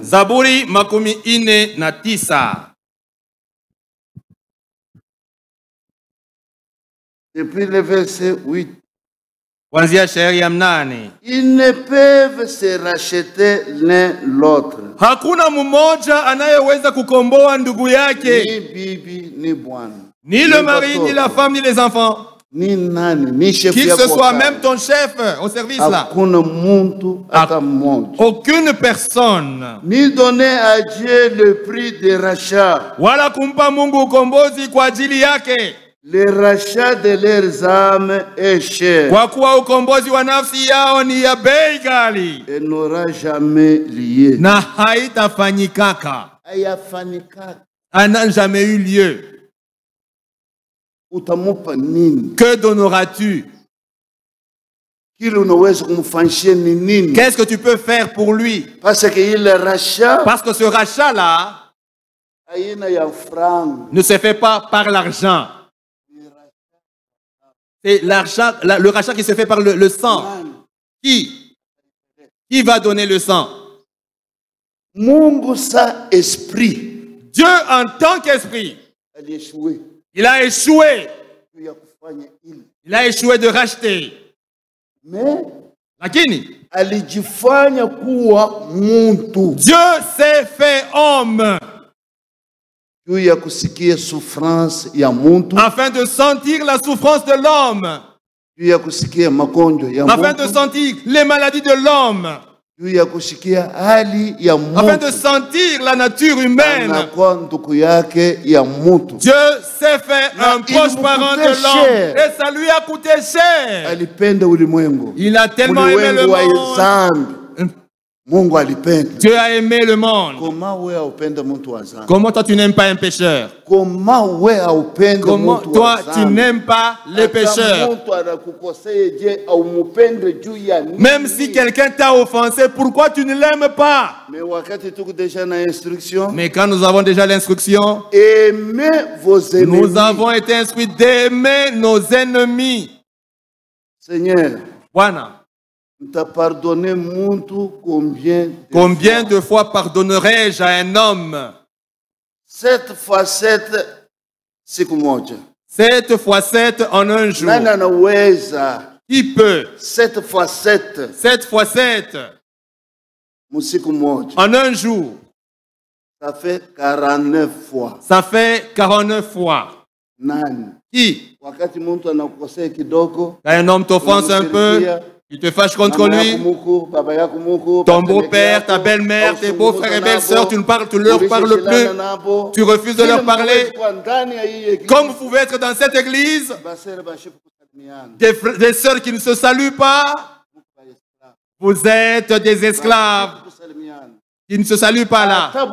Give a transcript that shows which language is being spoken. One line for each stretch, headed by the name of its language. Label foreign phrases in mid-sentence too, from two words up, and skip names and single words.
Swahili: Zaburi makumi ine na tisa.
French: Depuis le verset 8.
Swahili: Kuanzia shairi ya 8.
French: Ils ne peuvent se racheter l'un l'autre.
Swahili: Hakuna mmoja anayeweza kukomboa ndugu yake. Ni bibi ni bwana.
French: Ni le mari, ni la femme, ni les enfants. Qui que ce soit, même ton chef au service là. Aucune personne. Ni donner à Dieu le prix de rachat.
Swahili: Wala kumpa Mungu ukombozi kwa ajili yake.
French: Le rachat de leurs âmes est cher.
Swahili: Kwa kuwa ukombozi wa nafsi yao ni ya bei ghali.
French: Et n'aura jamais lieu.
Swahili: Na haitafanyikaka. Hayafanyikaka.
French: N'a jamais eu lieu.
Swahili: Utamupa nini?
French: Que donneras-tu? Qu'est-ce que tu peux faire pour lui? Parce que ce rachat-là ne se fait pas par l'argent. C'est l'argent, le rachat qui se fait par le sang. Qui va donner le sang? Esprit. Dieu en tant qu'esprit. Il a échoué. Il a échoué de racheter. Mais
Swahili: lakini alijifanya kuwa muntu.
French: Dieu s'est fait homme.
Swahili: Juu ya kusikia souffrance ya muntu.
French: Afin de sentir la souffrance de l'homme.
Swahili: Juu ya kusikia magonjwa ya muntu.
French: Afin de sentir les maladies de l'homme.
Swahili: Juu ya kusikia hali ya muntu.
French: Afin de sentir la nature humaine.
Swahili: Anakuwa ndugu yake ya muntu.
French: Dieu s'est fait un proche parent de l'homme. Et ça lui a coûté cher.
Swahili: Alipenda ulimwengu.
French: Il a tellement aimé le monde. Dieu a aimé le monde. Comment toi tu n'aimes pas un pécheur? Comment toi tu n'aimes pas les pécheurs? Même si quelqu'un t'a offensé, pourquoi tu ne l'aimes pas? Mais quand nous avons déjà l'instruction, nous avons été instruits d'aimer nos ennemis. Seigneur,
Swahili: Bwana,
French: combien de fois pardonnerai-je à un homme?
Swahili: 7 fois 7 siku moja.
French: 7 fois 7 en un jour.
Swahili: Nani anaweza?
French: Qui peut? 7 fois 7. 7 fois 7
Swahili: musiku moja.
French: En un jour. Ça fait 49 fois. Ça fait 49 fois.
Swahili: Nani?
French: Qui?
Swahili: Wakati mtu anakukosea kidogo,
French: quand un homme t'offense un peu, il te fâche contre lui. Ton beau-père, ta belle-mère, tes beaux-frères et belles-sœurs, tu ne leur parles plus. Tu refuses de leur parler. Comme vous pouvez être dans cette église, des sœurs qui ne se saluent pas, vous êtes des esclaves qui ne se saluent pas là.